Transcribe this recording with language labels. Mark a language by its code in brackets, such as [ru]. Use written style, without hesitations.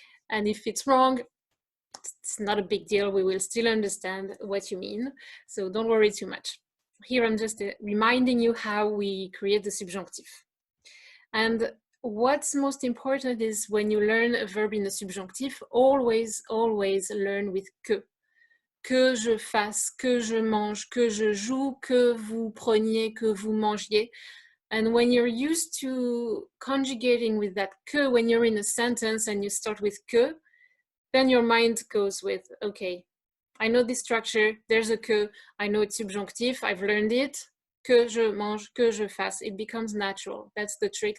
[en] And if it's wrong, it's not a big deal. We will still understand what you mean. So don't worry too much. Here I'm just reminding you how we create the subjunctive. And what's most important is when you learn a verb in the subjunctive, always learn with que. [fr] Que je fasse, que je mange, que je joue, que vous preniez, que vous mangiez. [en] And when you're used to conjugating with that que, when you're in a sentence and you start with que, then your mind goes with, okay, I know this structure, there's a que, I know it's subjunctive, I've learned it, [fr] que je mange, que je fasse. [en] It becomes natural. That's the trick.